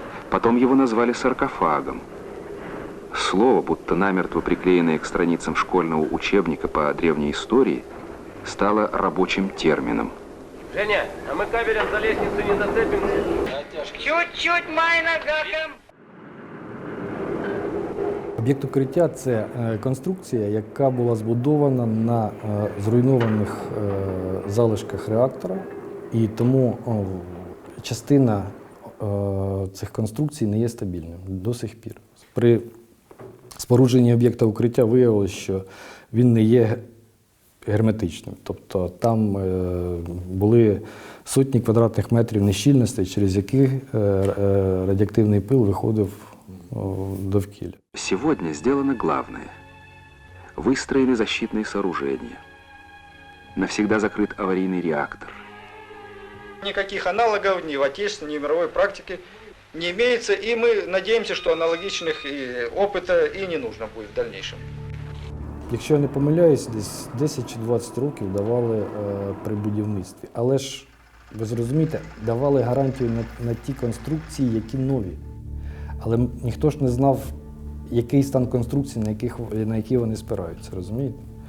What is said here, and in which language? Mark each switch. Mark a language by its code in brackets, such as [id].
[ru] Потом его назвали саркофагом. Слово, будто намертво приклеенное к страницам школьного учебника по древней истории, стало рабочим термином. Женя, а мы кабелем за лестницу не зацепимся? Чуть-чуть майнагаком. [uk] Об'єкт укриття – це конструкція, яка була збудована на зруйнованих залишках реактора, і тому частина цих конструкцій не є стабільною до сих пір. При спорудження об'єкта укриття виявилось, що він не є герметичним. Тобто там були сотні квадратних метрів нещільностей, через які радіоактивний пил виходив в довкілля. [ru] Сегодня сделано главное. Выстроены защитные сооружения. Навсегда закрыт аварийный реактор. Никаких аналогов ни в отечественной, ни в мировой практике не имеется, и мы надеемся, что аналогичных опыта и не нужно будет в дальнейшем. [uk] Якщо я не помиляюсь, десь 10 чи 20 років давали при будівництві. Але ж, ви зрозумієте, давали гарантію на ті конструкції, які нові. Але ніхто ж не знав, який стан конструкції, на які вони спираються, розумієте?